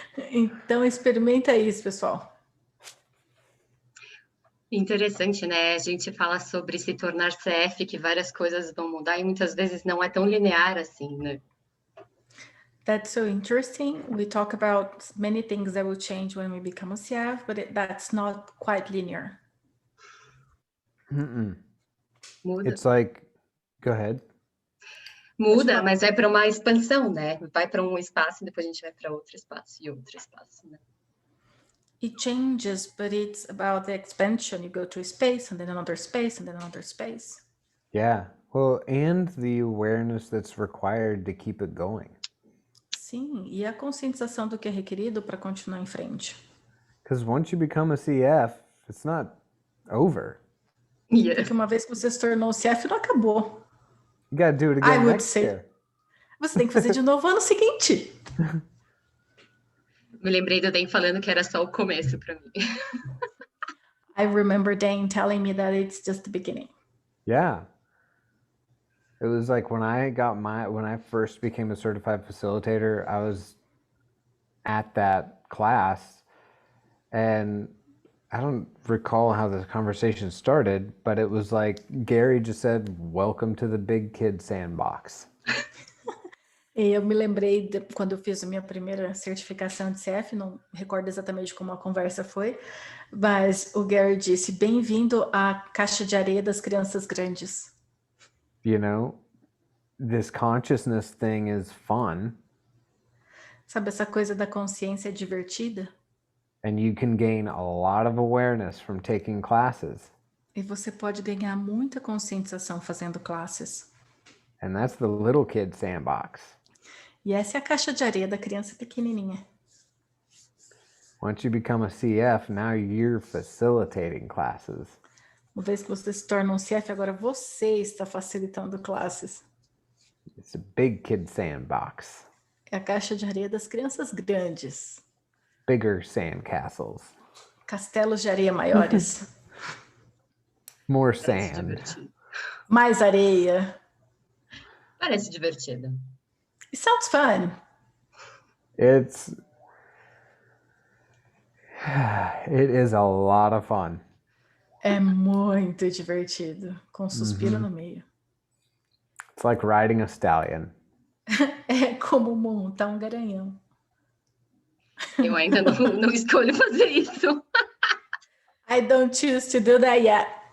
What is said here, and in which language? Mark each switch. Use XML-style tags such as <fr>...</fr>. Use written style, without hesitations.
<pt>Então experimenta isso, pessoal. Interessante, né? A gente fala sobre se tornar CF, que várias coisas vão mudar e muitas vezes não é tão linear assim, né?</pt> <en>That's so interesting. We talk about many things that will change when we become a CF, but that's not quite linear.</en> <pt>Muda.</pt> <en>It's like, go ahead.</en> <pt>Muda, mas vai para uma expansão, né? Vai para um espaço e depois a gente vai para outro espaço e outro espaço, né?</pt> <en>It changes, but it's about the expansion. You go to a space and then another space and then another space. Yeah. Well, and the awareness that's required to keep it going.</en> <pt>Sim, e a conscientização do que é requerido para continuar em frente.</pt> <en>Because once you become a CF, it's not over. Yeah.</en> <pt>Porque uma vez que você se tornou CF, não acabou.</pt> <en>You gotta do it again next year.</en> <pt>Você tem que fazer de novo ano seguinte. Me lembrei do Dan falando que era só o começo para mim.</pt> <en>I remember Dan telling me that it's just the beginning. Yeah. It was like when I first became a certified facilitator, I was at that class, and I don't recall how the conversation started, but it was like Gary just said, "Welcome to the big kid sandbox."</en> <pt>E eu me lembrei de quando eu fiz a minha primeira certificação de CF, não recordo exatamente como a conversa foi, mas o Gary disse, bem-vindo à caixa de areia das crianças grandes.</pt> <en>You know, this consciousness thing is fun.</en> <pt>Sabe, essa coisa da consciência é divertida?</pt> <en>And you can gain a lot of awareness from taking classes.</en> <pt>E você pode ganhar muita conscientização fazendo classes.</pt> <en>And that's the little kid sandbox.</en> <pt>E essa é a caixa de areia da criança pequenininha.</pt> <en>Once you become a CF, now you're facilitating classes.</en> <pt>Uma vez que você se torna um CF, agora você está facilitando classes.</pt> <en>It's a big kid sandbox.</en> <pt>É a caixa de areia das crianças grandes.</pt> <en>Bigger sandcastles.</en> <pt>Castelos de areia maiores.</pt> <en>More sand.</en> <pt>Mais areia. Parece divertido.</pt> <en>It sounds fun. It is a lot of fun.</en> <pt>É muito divertido, com suspiro no meio.</pt> <en>It's like riding a stallion.</en> <pt>É como montar um garanhão. Eu ainda não escolho fazer isso.</pt> <en>I don't choose to do that yet.</en>